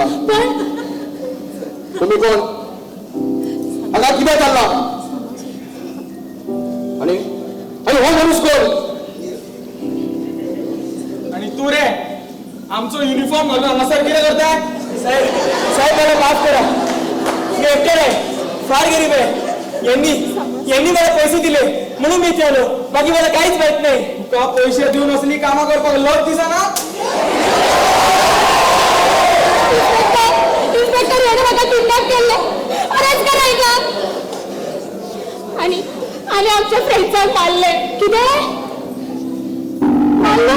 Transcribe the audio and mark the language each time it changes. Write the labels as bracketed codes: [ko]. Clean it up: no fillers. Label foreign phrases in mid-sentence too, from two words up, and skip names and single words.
[kok] पण तुम्ही कोण? हांगा कितें जाल्ला? आणि हो मनीस कोण? आणि तू रे आमचो युनिफॉर्म घालून हांगासर कितें करताय? [mr] साहेब मला माफ करा. मी एकटे रे, फार गरीब आहे. यांनी मला पैसे दिले म्हणून मी इथे आलो. बाकी मला काहीच माहित नाही. [kok] तुका पैसे देऊन असली कामा करपाक लज दिसना? इन्स्पेक्टर याने म्हाका किडनॅप केल्ले. अरेस्ट कराय का? आणि आमच्या फ्रेंड्सांक मारले. कितें मारला?